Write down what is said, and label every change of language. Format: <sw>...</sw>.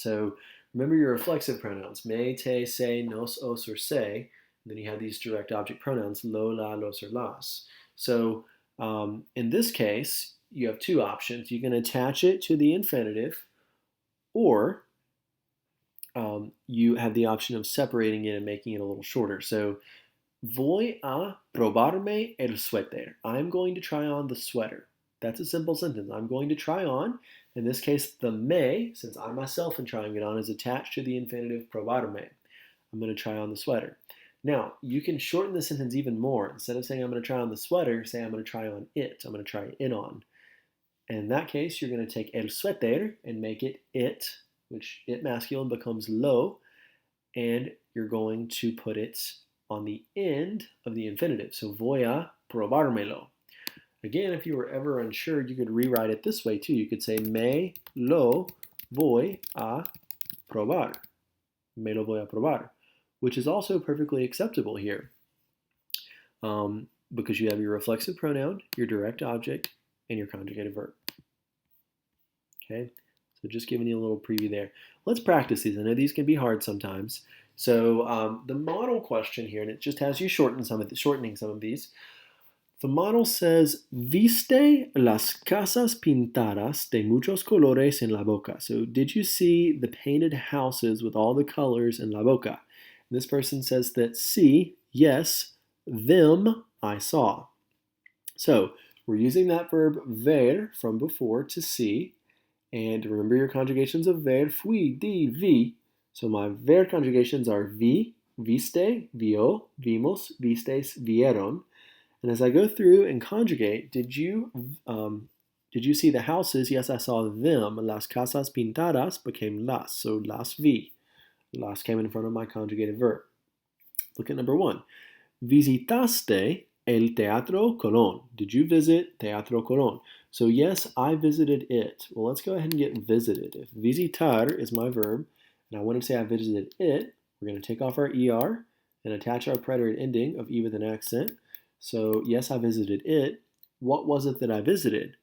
<en>So remember your reflexive pronouns, me, te, se, nos, os, or se. And then you have these direct object pronouns, lo, la, los, or las. So in this case, you have two options. You can attach it to the infinitive, or you have the option of separating it and making it a little shorter.</en> <es>So, voy a probarme el suéter.</es> <en>I'm going to try on the sweater. That's a simple sentence. I'm going to try on. In this case, the me, since I myself am trying it on, is attached to the infinitive probarme. I'm going to try on the sweater. Now, you can shorten the sentence even more. Instead of saying I'm going to try on the sweater, say I'm going to try on it. I'm going to try it on. And in that case, you're going to take el suéter and make it it, which it masculine becomes lo, and you're going to put it on the end of the infinitive. So</en> <es>voy a probármelo.</es> <en>Again, if you were ever unsure, you could rewrite it this way too. You could say</en> <es>me lo voy a probar. Me lo voy a probar,</es> <en>which is also perfectly acceptable here because you have your reflexive pronoun, your direct object, and your conjugated verb. Okay, so just giving you a little preview there. Let's practice these. I know these can be hard sometimes. So the model question here, and it just has you shortening some of these. The model says,</en> <es>¿Viste las casas pintadas de muchos colores en la boca?</es> <en>So did you see the painted houses with all the colors in la boca? And this person says that sí, yes, them I saw. So we're using that verb ver from before to see. And remember your conjugations of ver, fui, di, vi. So my ver conjugations are vi, viste, vio, vimos, vistes, vieron. And as I go through and conjugate, did you see the houses? Yes, I saw them.</en> <es>Las casas pintadas</es> <en>became las, so</en> <es>las vi.</es> <en>Las came in front of my conjugated verb. Look at number 1.</en> <es>Visitaste el Teatro Colón.</es> <en>Did you visit Teatro Colón? So yes, I visited it. Well, let's go ahead and get visited. If visitar is my verb, and I want to say I visited it, we're going to take off our er and attach our preterite ending of e with an accent. So yes, I visited it. What was it that I visited?</en>